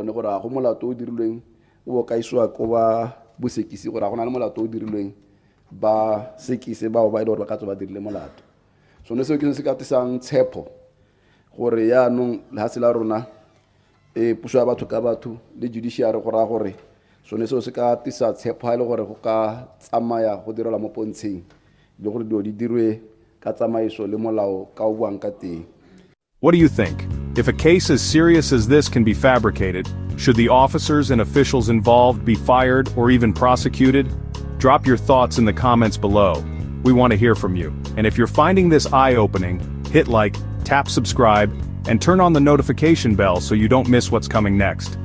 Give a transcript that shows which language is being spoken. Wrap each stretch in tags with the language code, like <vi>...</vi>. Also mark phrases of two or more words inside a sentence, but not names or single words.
<tn>gone gore a go molato o dirilweng o ka iswa ko ba bosekisi gore a gona le molato o dirilweng ba sekise ba ba ile gore ba ka tswa ba dirile molato so ne se ke se ka tisang tshepo gore yaanong le ha se la rona puso ya batho ka batho le judiciary gore so ne se ka tisa tshepo ha ile gore go ka tsamaya go direla mo pontsheng le gore di dirwe ka tsamaiso le molao ka o buang ka teng.</tn> <en>What do you think? If a case as serious as this can be fabricated, should the officers and officials involved be fired or even prosecuted? Drop your thoughts in the comments below. We want to hear from you. And if you're finding this eye-opening, hit like, tap subscribe, and turn on the notification bell so you don't miss what's coming next.</en>